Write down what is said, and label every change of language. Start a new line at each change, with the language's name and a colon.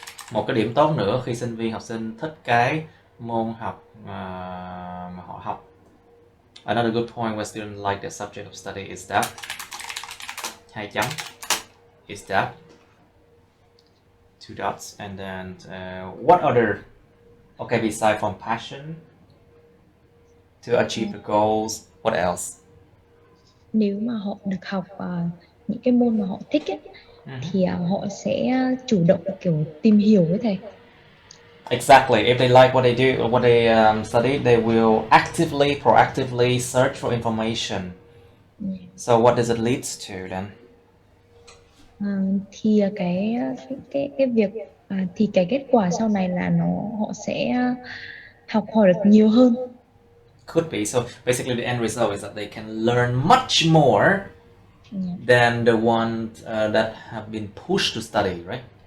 Vietnamese: Một cái điểm tốt nữa khi sinh viên học sinh thích cái môn học mà họ học.
English: Another good point when students like their subject of study is that
Vietnamese: hai chấm
English: is that two dots and then what other okay beside from passion to achieve the goals, what else?
Vietnamese: Nếu mà họ được học những cái môn mà họ thích ấy, thì họ sẽ chủ động kiểu tìm hiểu với thầy.
English: Exactly. If they like what they do or what they study, they will actively, proactively search for information. So what does it lead to then?
Vietnamese: Thì cái việc thì cái kết quả sau này là họ sẽ học hỏi được nhiều hơn.
English: Could be. So basically, the end result is that they can learn much more than the ones that have been pushed to study, right?